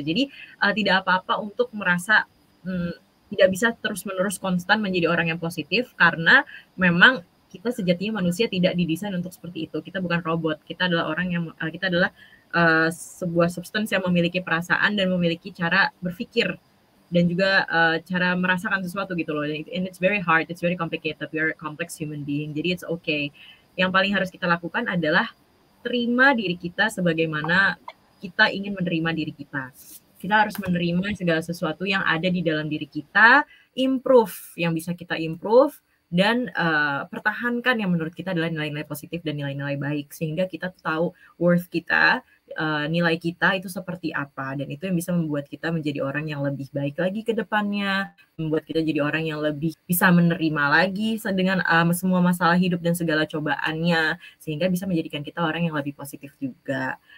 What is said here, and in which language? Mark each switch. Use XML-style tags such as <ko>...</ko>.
<id>Jadi tidak apa-apa untuk merasa tidak bisa terus-menerus konstan menjadi orang yang positif karena memang kita sejatinya manusia tidak didesain untuk seperti itu. Kita bukan robot. Kita adalah orang yang kita adalah sebuah substance yang memiliki perasaan dan memiliki cara berpikir dan juga cara merasakan sesuatu gitu loh.</id> <en>And it's very hard, it's very complicated. We are a complex human being.</en> <id>Jadi</id> <en>it's okay.</en> <id>Yang paling harus kita lakukan adalah terima diri kita sebagaimana kita ingin menerima diri kita. Kita harus menerima segala sesuatu yang ada di dalam diri kita, improve yang bisa kita improve, dan pertahankan yang menurut kita adalah nilai-nilai positif dan nilai-nilai baik sehingga kita tahu worth kita, nilai kita itu seperti apa dan itu yang bisa membuat kita menjadi orang yang lebih baik lagi ke depannya, membuat kita jadi orang yang lebih bisa menerima lagi dengan semua masalah hidup dan segala cobaannya sehingga bisa menjadikan kita orang yang lebih positif juga.</id>